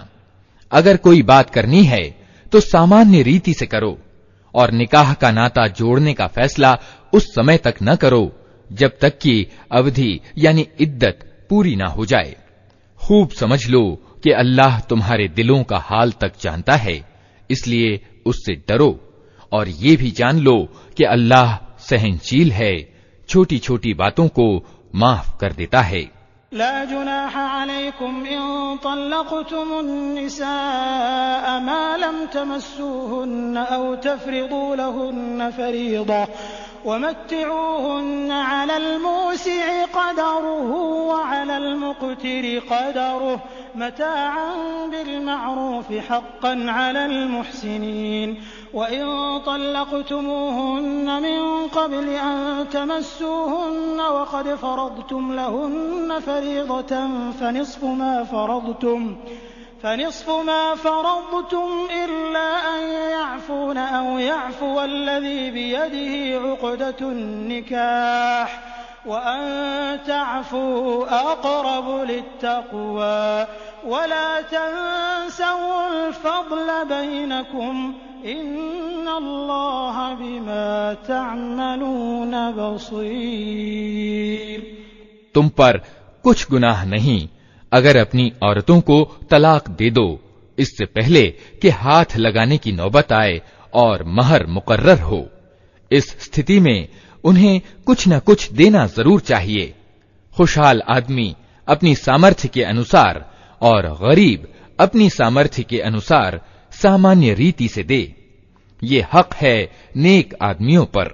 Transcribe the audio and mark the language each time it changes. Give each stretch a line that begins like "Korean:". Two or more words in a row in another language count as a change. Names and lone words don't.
Hindi: अगर कोई बात करनी है तो सामान्य रीति से करो और निकाह का नाता जोड़ने का फैसला उस समय तक न करो जब तक कि अवधि यानी इद्दत पूरी ना हो जाए। खूब समझ लो कि अल्लाह तुम्हारे दिलों का हाल तक जानता है, इसलिए उससे डरो और ये भी जान लो कि अल्लाह सहनशील है, छोटी छोटी बातों को माफ कर देता है।
Arabic: لا جناح عليكم إن طلقتم النساء ما لم تمسوهن أو تفرضوا لهن فريضة ومتعوهن على الموسع قدره وعلى المقتر قدره متاعا بالمعروف حقا على المحسنين وإن طلقتموهن من قبل أن تمسوهن وقد فرضتم لهن فريضة فنصف ما فرضتم إلا أن يعفون أو يعفو الذي بيده عقدة النكاح وأن تعفوا أقرب للتقوى ولا تنسوا الفضل بينكم إن الله بما تعملون بصير।
Hindi: तुम पर कुछ गुनाह नहीं अगर अपनी औरतों को तलाक दे दो इससे पहले कि हाथ लगाने की नौबत आए और महर मुकर्रर हो। इस स्थिति में उन्हें कुछ न कुछ देना जरूर चाहिए। खुशहाल आदमी अपनी सामर्थ्य के अनुसार और गरीब अपनी सामर्थ्य के अनुसार सामान्य रीति से दे, ये हक है नेक आदमियों पर।